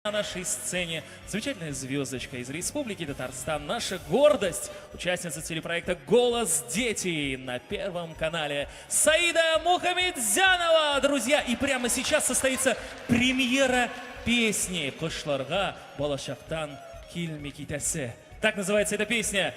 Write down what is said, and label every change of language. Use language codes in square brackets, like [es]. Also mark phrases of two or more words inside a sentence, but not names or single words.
[ru] На нашей сцене замечательная звездочка из Республики Татарстан, наша гордость, участница телепроекта «Голос дети» на Первом канале Саида Мухамедзянова, друзья. И прямо сейчас состоится премьера песни «Кышларга болашактан килми китесе». Так называется эта песня.